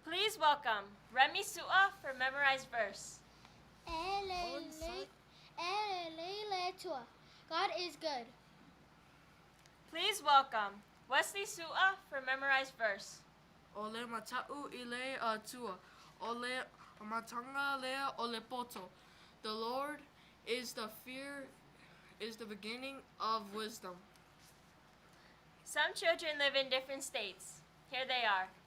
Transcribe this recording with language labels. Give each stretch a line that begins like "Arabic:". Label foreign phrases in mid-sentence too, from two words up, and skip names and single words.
English: Please welcome Remy Su'a for memorized verse. God is good. Please welcome Wesley Su'a for memorized verse.
Samoan: Ole mata'u ile atua. Ole matanga lea ole poto.
English: The Lord is the beginning of wisdom. Some children live in different states. Here they are.